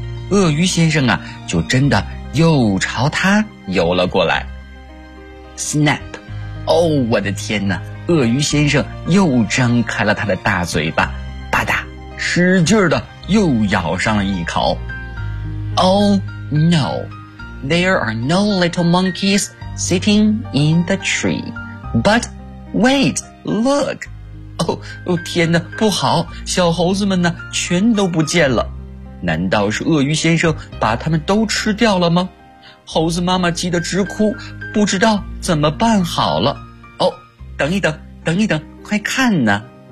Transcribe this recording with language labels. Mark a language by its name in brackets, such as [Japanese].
[Chinese] 鳄鱼先生啊，就真的又朝他游了过来。 [English] Snap! [Chinese] 哦，我的天哪，鳄鱼先生又张开了他的大嘴巴，吧嗒，使劲的又咬上了一口。 [English] Oh no, there are no little monkeys sitting in the tree. But wait, look! [Chinese] 哦，天哪，不好，小猴子们呢，全都不见了。难道是鳄鱼先生把他们都吃掉了吗？猴子妈妈急得直哭，不知道怎么办好了。哦，等一等，等一等，快看呢。